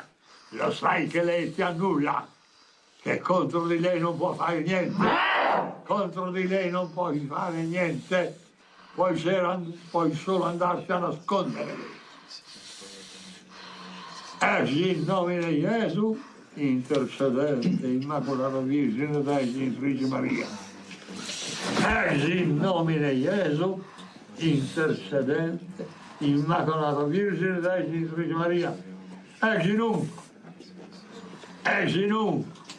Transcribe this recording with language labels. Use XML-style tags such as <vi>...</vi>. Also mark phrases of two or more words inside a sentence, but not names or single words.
<it>Lo sai che lei ti annulla. Che contro di lei non può fare niente, contro di lei non puoi fare niente, puoi solo andarsi a nascondere. Esci in nome di Gesù,</it> <la>intercedente, Immacolata Virgine Dei, Gentrice Maria.</la> <it>Esci in nome di Gesù,</it> <la>intercedente, Immacolata Virgine Dei, Gentrice Maria.</la> <it>Esci nu, esci nu.</it>